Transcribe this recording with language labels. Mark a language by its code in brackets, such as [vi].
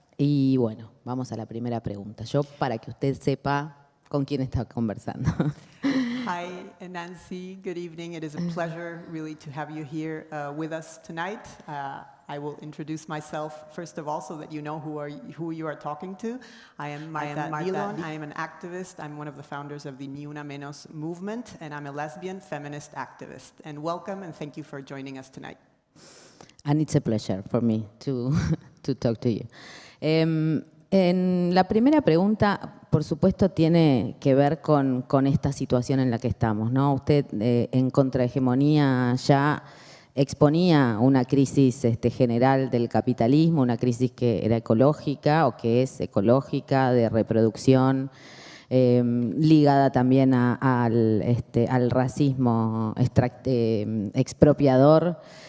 [es] Y bueno, vamos a la primera pregunta. Yo, para que usted sepa con quién está conversando. [en] Hi, Nancy. Good evening. It is a pleasure, really, to have you here with us tonight. I will introduce myself first of all, so that you know who you are talking to. I am Marta Dillon. I am an activist. I'm one of the founders of the Ni Una Menos movement, and I'm a lesbian feminist activist. And welcome, and thank you for joining us tonight. And it's a pleasure for me to talk to you. [es] En la primera pregunta, por supuesto, tiene que ver con esta situación en la que estamos, ¿no? Usted en Contrahegemonía ya exponía una crisis general del capitalismo, una crisis que era ecológica o que es ecológica, de reproducción, ligada también al racismo expropiador.